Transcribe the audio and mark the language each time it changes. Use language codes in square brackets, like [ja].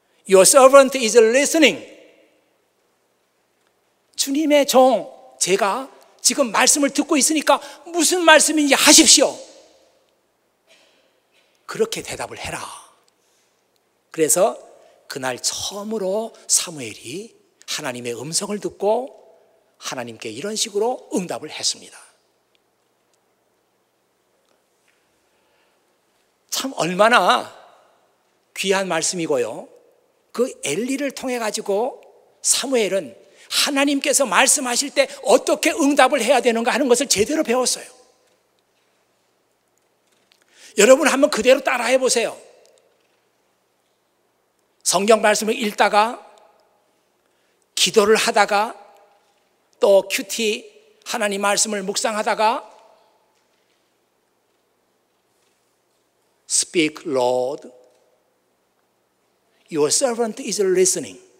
[en] Your servant is listening. [ko] 주님의 종, 제가 지금 말씀을 듣고 있으니까 무슨 말씀인지 하십시오. 그렇게 대답을 해라. 그래서 그날 처음으로 사무엘이 하나님의 음성을 듣고 하나님께 이런 식으로 응답을 했습니다. 참 얼마나 귀한 말씀이고요. 그 엘리를 통해 가지고 사무엘은 하나님께서 말씀하실 때 어떻게 응답을 해야 되는가 하는 것을 제대로 배웠어요. 여러분 한번 그대로 따라해 보세요. 성경 말씀을 읽다가 기도를 하다가 또 큐티 하나님 말씀을 묵상하다가 [en] Speak, Lord. Your servant is listening.